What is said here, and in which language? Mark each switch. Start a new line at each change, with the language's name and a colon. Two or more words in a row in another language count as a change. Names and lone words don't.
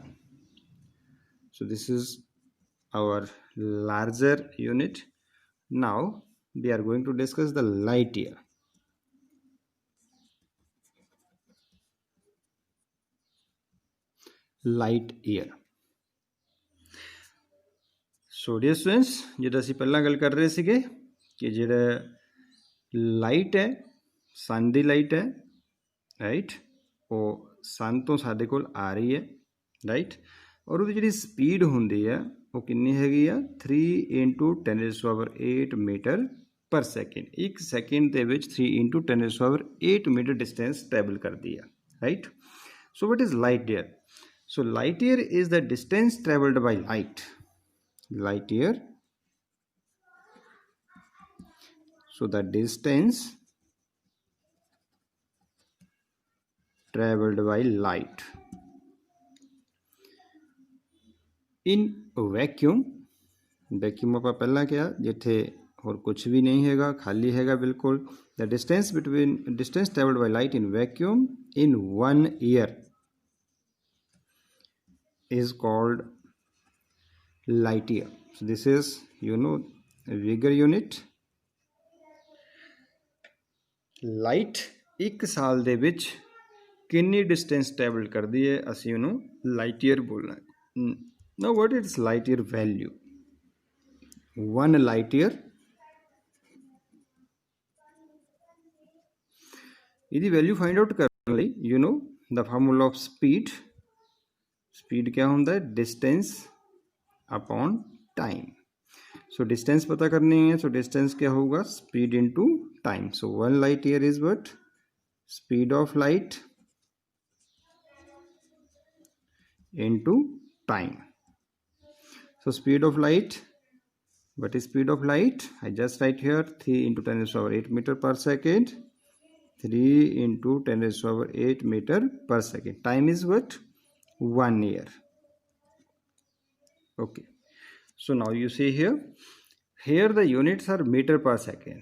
English: So this is our larger unit. Now we are going to discuss the light year. Light year. So dear students,
Punjabi: ਜਿਹੜਾ ਅਸੀਂ ਪਹਿਲਾਂ ਗੱਲ ਕਰ ਰਹੇ ਸੀਗੇ ਕਿ ਜਿਹੜਾ ਲਾਈਟ ਹੈ, ਸਨ ਦੀ ਲਾਈਟ ਹੈ, ਰਾਈਟ, ਉਹ ਸਨ ਤੋਂ ਸਾਡੇ ਕੋਲ ਆ ਰਹੀ ਹੈ, ਰਾਈਟ, ਔਰ ਉਹਦੀ ਜਿਹੜੀ ਸਪੀਡ ਹੁੰਦੀ ਹੈ ਉਹ ਕਿੰਨੀ ਹੈਗੀ ਆ?
English: 3 × 10⁸ meter per second.
Punjabi: ਇੱਕ ਸੈਕਿੰਡ ਦੇ ਵਿੱਚ
English: 3 × 10⁸ meter distance travel
Punjabi: ਕਰਦੀ ਆ, ਰਾਈਟ।
English: so what is light year? so light year is the distance traveled by light. Light year, so the distance traveled by light in vacuum.
Punjabi: vacuum ਆਪਾਂ ਪਹਿਲਾਂ ਕਿਹਾ ਜਿੱਥੇ ਹੋਰ ਕੁਝ ਵੀ ਨਹੀਂ ਹੈਗਾ, ਖਾਲੀ ਹੈਗਾ ਬਿਲਕੁਲ।
English: the distance traveled by light in vacuum in 1 year is called light year. So this is, you know, a bigger unit.
Punjabi: Light ਇੱਕ ਸਾਲ ਦੇ ਵਿੱਚ ਕਿੰਨੀ
English: distance travel
Punjabi: ਕਰਦੀ ਹੈ, ਅਸੀਂ ਉਹਨੂੰ
English: light year
Punjabi: ਬੋਲਣਾ।
English: Now what is light year value? 1 light year,
Punjabi: ਇਹਦੀ
English: value find out
Punjabi: ਕਰਨ ਲਈ
English: you know the formula of speed. speed क्या
Punjabi: ਹੁੰਦਾ ਹੈ?
English: distance upon time.
Hindi: सो डिस्टेंस पता करनी है, सो डिस्टेंस क्या होगा?
English: speed into time. so 1 light year is what? speed of light into time. so speed of light, what is speed of light? I just write here 3 × 10⁸ meter per second. 3 × 10⁸ meter per second. Time is what? 1 year. Okay, so now you see here the units are meter per second.